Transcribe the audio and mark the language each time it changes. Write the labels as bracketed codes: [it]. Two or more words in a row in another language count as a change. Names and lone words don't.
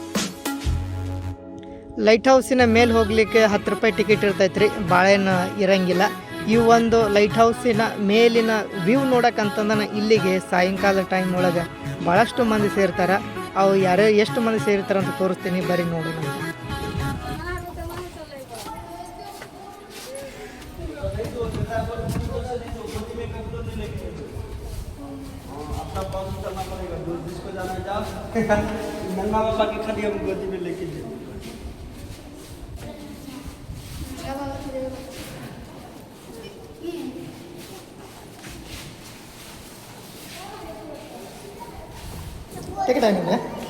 [kn] ಲೈಟ್ ಹೌಸಿನ ಮೇಲೆ ಹೋಗ್ಲಿಕ್ಕೆ 10 ರೂಪಾಯಿ ಟಿಕೆಟ್ ಇರ್ತೈತ್ರಿ ಭಾಳ ಏನು ಇರಂಗಿಲ್ಲ ಈ ಒಂದು ಲೈಟ್ ಹೌಸಿನ ಮೇಲಿನ ವ್ಯೂ ನೋಡಕ್ಕಂತಂದ್ರೆ ಇಲ್ಲಿಗೆ ಸಾಯಂಕಾಲ ಟೈಮ್ ಒಳಗೆ ಭಾಳಷ್ಟು ಮಂದಿ ಸೇರ್ತಾರೆ ಅವು ಯಾರು ಎಷ್ಟು ಮಂದಿ ಸೇರ್ತಾರೆ ಅಂತ ತೋರಿಸ್ತೀನಿ ಬರೀ ನೋಡೋಣ [hi] मम्मा पापा की खाली हम गोदी में लेके जाए टिकट है क्या